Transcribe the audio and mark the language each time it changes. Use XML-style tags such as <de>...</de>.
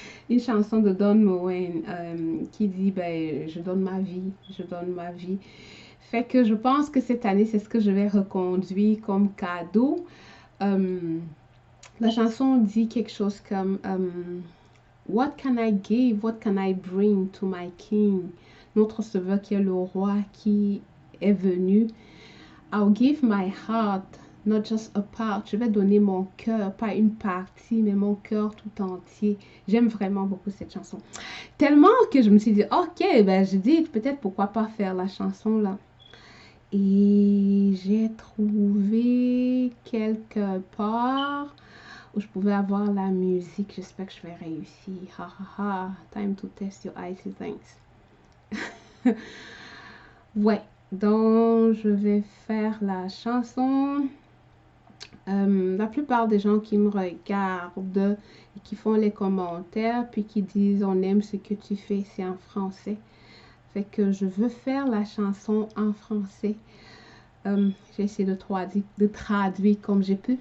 <fr>Une chanson de Don Moen qui dit, ben, je donne ma vie, je donne ma vie. Fait que je pense que cette année, c'est ce que je vais reconduire comme cadeau. Euh, la chanson dit quelque chose comme</fr> <en>What can I give? What can I bring to my king?</en> <fr>Notre sauveur qui est le roi qui est venu.</fr> <en>I'll give my heart, not just a part.</en> <fr>Je vais donner mon cœur, pas une partie, mais mon cœur tout entier. J'aime vraiment beaucoup cette chanson. Tellement que je me suis dit, ok, ben je dis peut-être pourquoi pas faire la chanson là. Et j'ai trouvé quelque part où je pouvais avoir la musique. J'espère que je vais réussir. Ha ha ha.</fr> <en>Time to test your icy things.</en> <fr>Ouais, donc je vais faire la chanson. La plupart des gens qui me regardent et qui font les commentaires, puis qui disent on aime ce que tu fais, c'est en français. Fait que je veux faire la chanson en français. J'ai essayé de traduire comme j'ai pu.</fr>